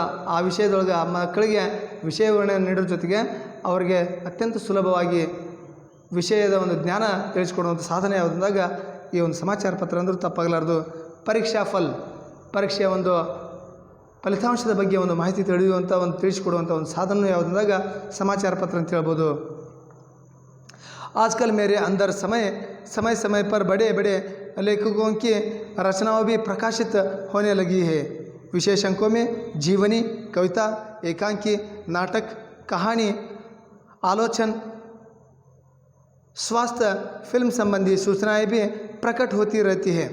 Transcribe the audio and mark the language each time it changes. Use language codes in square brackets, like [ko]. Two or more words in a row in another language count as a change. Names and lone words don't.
[kn] ಆ ವಿಷಯದೊಳಗೆ ಮಕ್ಕಳಿಗೆ ವಿಷಯ ವಿವರಣೆಯನ್ನು ನೀಡೋದ್ರ ಜೊತೆಗೆ ಅವರಿಗೆ ಅತ್ಯಂತ ಸುಲಭವಾಗಿ ವಿಷಯದ ಒಂದು ಜ್ಞಾನ ತಿಳಿಸ್ಕೊಡುವಂಥ ಸಾಧನೆ ಯಾವುದಂದಾಗ ಈ ಒಂದು ಸಮಾಚಾರ ಪತ್ರ ಅಂದರೂ ತಪ್ಪಾಗಲಾರ್ದು. ಪರೀಕ್ಷೆಯ ಒಂದು ಫಲಿತಾಂಶದ ಬಗ್ಗೆ ಒಂದು ಮಾಹಿತಿ ತಿಳಿಯುವಂಥ ಒಂದು ತಿಳಿಸಿಕೊಡುವಂಥ ಒಂದು ಸಾಧನ ಯಾವುದಂದಾಗ ಸಮಾಚಾರ ಪತ್ರ ಅಂತ ಹೇಳ್ಬೋದು. [hi] आजकल मेरे अंदर समय पर बड़े लेखकों की रचनाओं भी प्रकाशित होने लगी है. विशेष अंकों में जीवनी, कविता, एकांकी, नाटक, कहानी, आलोचन, स्वास्थ्य, फिल्म संबंधी सूचनाएं भी प्रकट होती रहती है.